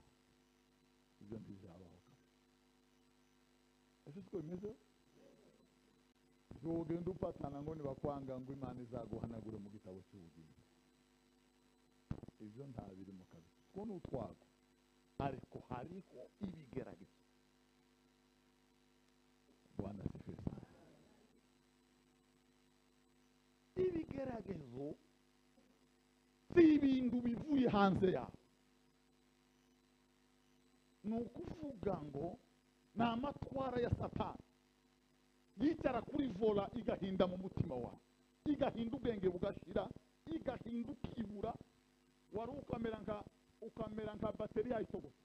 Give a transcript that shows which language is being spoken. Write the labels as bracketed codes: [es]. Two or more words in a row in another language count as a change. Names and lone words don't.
[rw] Ibyo ntibizabaho. Ese siko bimeze? Ugenda upatana ngo nibakwanga ngo Imana izaguhanagure mu gitabo cy'ubugingo. Ibyo nta biri mu kazi. Two ni utwago. Ariko hariho ibigeragezo. [sw] Bwana asifiwe sana. [rw] Ibigeragezo si ibintu bivuye hanze yawe. Ni ukuvuga ngo ni amatwara ya Satani yicara kuri vola igahinda mu mutima wawe, igahinda ubwenge bugashira, igahinda ukibura, wari ukamera nka bateri yayitogota.